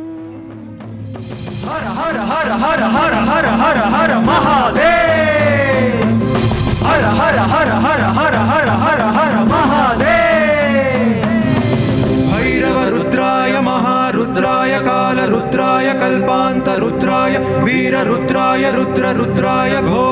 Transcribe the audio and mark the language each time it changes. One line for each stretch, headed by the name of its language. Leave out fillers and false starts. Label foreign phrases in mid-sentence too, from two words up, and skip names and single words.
Sanskrit: ಹರ ಹರ ಹರ ಹರ ಹರ ಹರ ಹರ ಹರ ಮಹಾದೇವ್. ಹರ ಹರ ಹರ ಹರ ಹರ ಹರ ಹರ ಹರ ಮಹಾದೇವ್. ಭೈರವ ರುದ್ರಾಯ ಮಹಾರುದ್ರಾಯ ಕಾಲ ರುದ್ರಾಯ ಕಲ್ಪಾಂತ ರುದ್ರಾಯ ವೀರ ರುದ್ರಾಯ ರುದ್ರ ರುದ್ರಾಯ ಘೋರ